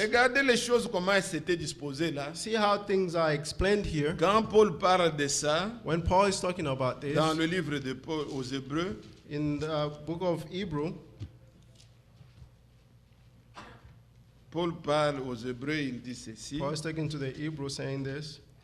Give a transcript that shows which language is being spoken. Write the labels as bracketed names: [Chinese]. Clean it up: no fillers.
[French] Regardez les choses, comment elles s'étaient disposées là. [English] See how things are explained here. [French] Quand Paul parle de ça, [English] When Paul is talking about this, [French] dans le livre de Paul aux Hébreux, [English] in the book of Hebrew, [French] Paul parle aux Hébreux, il dit ceci. [English] Paul is talking to the Hebrew saying this.